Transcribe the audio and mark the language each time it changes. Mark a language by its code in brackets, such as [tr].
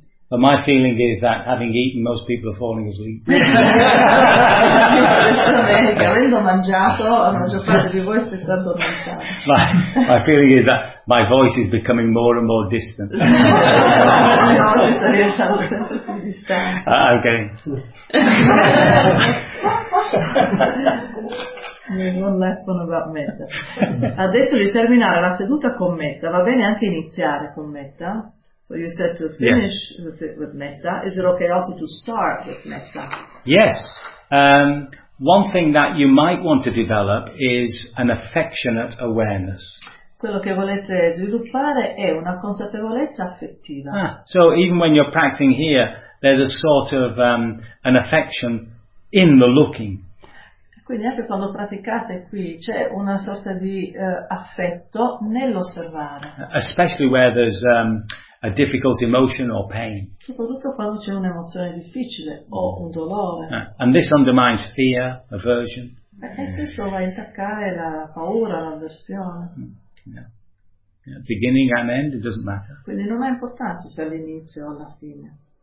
[en] But my feeling is that having eaten, most people are falling asleep. [it] Avendo mangiato, la maggior parte di voi sta dormendo. [en] My feeling is that my voice is becoming more and more distant. I'm kidding. There's one last one about Metta. [it] Ha detto di terminare la seduta con Metta. Va bene anche iniziare con Metta? [en] So you said to finish with Metta. Is it okay also to start with Metta? Yes. One thing that you might want to develop is an affectionate awareness. [it] Quello che volete sviluppare è una consapevolezza affettiva. [en] Ah, so even when you're practicing here, there's a sort of an affection in the looking. [it] Quindi anche quando praticate qui c'è una sorta di affetto nell'osservare. [en] Especially where there's a difficult emotion or pain. [it] Soprattutto quando c'è un'emozione difficile o un dolore. [en] And this undermines fear, aversion. [it] E questo va a intaccare la paura, l'avversione. [en] Yeah. Yeah. Beginning and end, it doesn't matter. [it] Quindi non è importante se all'inizio o alla fine.